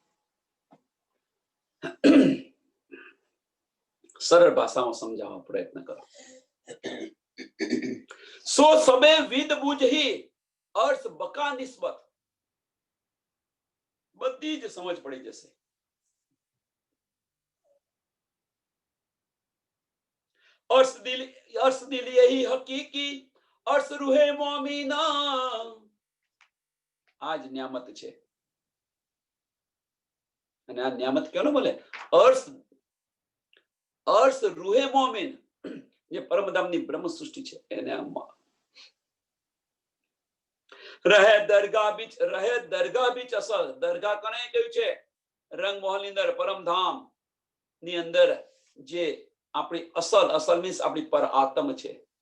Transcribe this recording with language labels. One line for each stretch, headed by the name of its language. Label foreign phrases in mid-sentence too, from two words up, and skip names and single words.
Gujarati: સરળ ભાષામાં સમજાવવા પ્રયત્ન કરો.
Hindi: सो सबे विद बुझी अर्थ बका निस्बत,
Gujarati: બધી જ સમજ પડી જશે.
Hindi: अर्श दिल यही हकीकी, अर्श रूहे मोमिना.
Gujarati: આજ નિયામત છે, અને આ નિયામત કેનો મળે?
Hindi: अर्श रूहे मोमिन,
Gujarati: જે પરમધામની બ્રહ્મ સૃષ્ટિ છે એને
Hindi: रहे दरगाह बीच असल.
Gujarati: દરગાહ કોને કહ્યું છે? રંગમહોલ ની અંદર પરમધામ ની અંદર જે આપણી અસલ મીન્સ આપણી પર આત્મ છે.